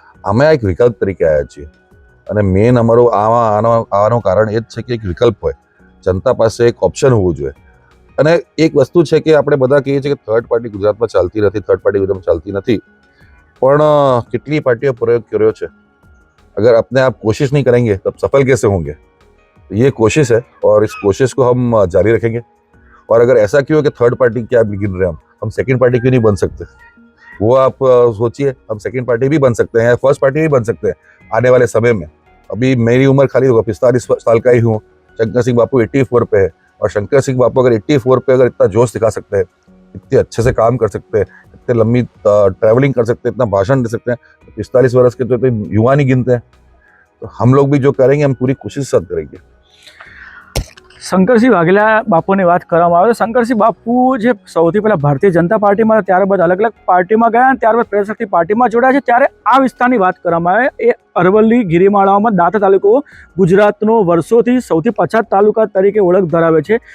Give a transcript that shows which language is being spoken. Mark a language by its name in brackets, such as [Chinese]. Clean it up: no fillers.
[Gujarati] અમે એક વિકલ્પ તરીકે આવ્યા છીએ અને મેઇન અમારું આવવાનું કારણ એ જ છે કે એક વિકલ્પ હોય, જનતા પાસે એક ઓપ્શન હોવું જોઈએ. અને એક વસ્તુ છે કે આપણે બધા કહીએ છીએ કે થર્ડ પાર્ટી ગુજરાતમાં ચાલતી નથી, થર્ડ પાર્ટી ગુજરાતમાં ચાલતી નથી, પણ કેટલી પાર્ટીઓ પ્રયોગ કર્યો છે. [Hindi] अगर अपने आप कोशिश नहीं करेंगे तब सफल कैसे होंगे. ये कोशिश है और इस कोशिश को हम जारी रखेंगे. और अगर ऐसा क्यों है कि थर्ड पार्टी क्या गिन रहे हैं, हम सेकंड पार्टी क्यों नहीं बन सकते. वो आप सोचिए, हम सेकंड पार्टी भी बन सकते हैं, फर्स्ट पार्टी भी बन सकते हैं आने वाले समय में. अभी मेरी उम्र खाली होगा 45 साल का ही हूँ, शंकर सिंह बापू 84 पे है, और शंकर सिंह बापू अगर 84 पे अगर इतना जोश दिखा सकते हैं, इतने अच्छे से काम कर सकते हैं, इतने लंबी ट्रैवलिंग कर सकते हैं, इतना भाषण दे सकते हैं, 45 वर्ष के तो युवा नहीं गिनते हैं. तो हम लोग भी जो करेंगे हम पूरी कोशिश साथ करेंगे. [Gujarati] શંકરસિંહ વાઘેલા બાપુની વાત કરવામાં આવે તો શંકરસિંહ બાપુ જે સૌથી પહેલાં ભારતીય જનતા પાર્ટીમાં, ત્યારબાદ અલગ અલગ પાર્ટીમાં ગયા અને ત્યારબાદ પ્રજાશક્તિ પાર્ટીમાં જોડાયા છે. ત્યારે આ વિસ્તારની વાત કરવામાં આવે, એ અરવલ્લી ગિરિમાળાઓમાં દાંતા તાલુકો ગુજરાતનો વર્ષોથી સૌથી પછાત તાલુકા તરીકે ઓળખ ધરાવે છે.